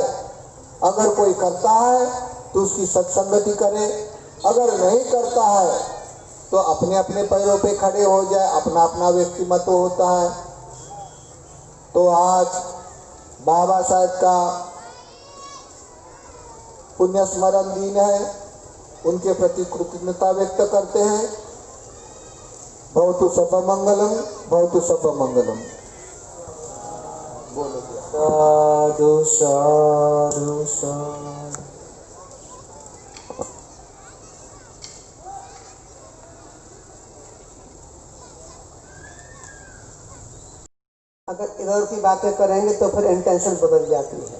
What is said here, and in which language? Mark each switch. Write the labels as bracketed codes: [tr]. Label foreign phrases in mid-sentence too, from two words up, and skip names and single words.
[hi] अगर कोई करता है तो उसकी सत्संगति करे, अगर नहीं करता है तो अपने अपने पैरों पे खड़े हो जाए, अपना अपना व्यक्तिमत्व होता है। तो आज बाबा साहब का पुण्य स्मरण दिन है, उनके प्रति कृतज्ञता व्यक्त करते हैं। [pi] भवतु सब मंगलम, भवतु सब मंगलम। [hi] बोलो [pi] साधु साधु साधु। [hi] अगर इधर की बातें करेंगे तो फिर इंटेंशन बदल जाती है।